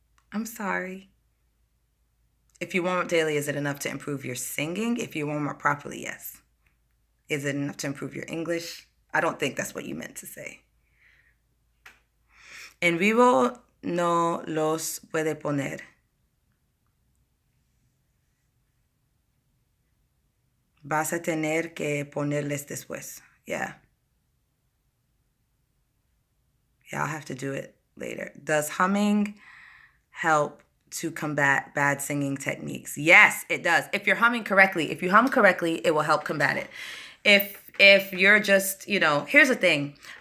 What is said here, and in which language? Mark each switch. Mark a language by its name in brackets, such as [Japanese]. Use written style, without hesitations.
[English] I'm sorry. If you warm up daily, is it enough to improve your singing? If you warm up properly, yes. Is it enough to improve your English? I don't think that's what you meant to say. [Spanish] En vivo no los puede poner. Vas a tener que ponerles después. [English] Yeah. Yeah, I'll have to do it later. Does humming help to combat bad singing techniques? Yes, it does. If you're humming correctly, if you hum correctly, it will help combat it. If you're just, here's the thing.